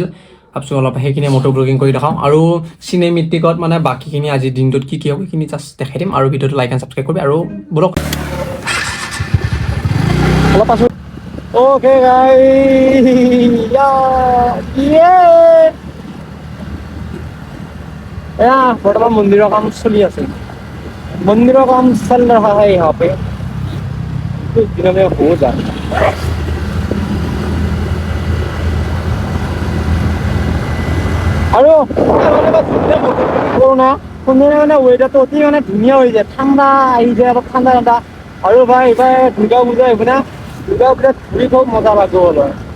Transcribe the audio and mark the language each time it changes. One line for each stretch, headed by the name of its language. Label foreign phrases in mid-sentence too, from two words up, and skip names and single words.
Assamese: ভাবিছোঁ অলপ সেইখিনি
English: moto vlogging
Assamese: কৰি দেখাওঁ। আৰু চিনেমেটিকত মানে বাকীখিনি আজিৰ দিনটোত কি হ'ব সেইখিনি জাষ্ট দেখাই দিম। আৰু ভিডিঅ'টো
English: like and subscribe
Assamese: কৰিবি। আৰু বলক অলপ পাছত অ'কে এয়া বৰ্তমান মন্দিৰৰ কাম চলি আছে।
Hindi: मंदिरों का काम चल रहा है यहाँ पे कुछ दिनों में हो जाए।
Assamese: আৰু কৰোণা মানে ৱেডাৰটো অতি মানে ধুনীয়া হৈ যায়, ঠাণ্ডা আহি যায়, অলপ ঠাণ্ডা ঠাণ্ডা। আৰু ভাই এইবাৰ দুৰ্গা পূজা আহিব না, দুৰ্গা পূজাত ঘূৰি খুব মজা লাগিব অলপ।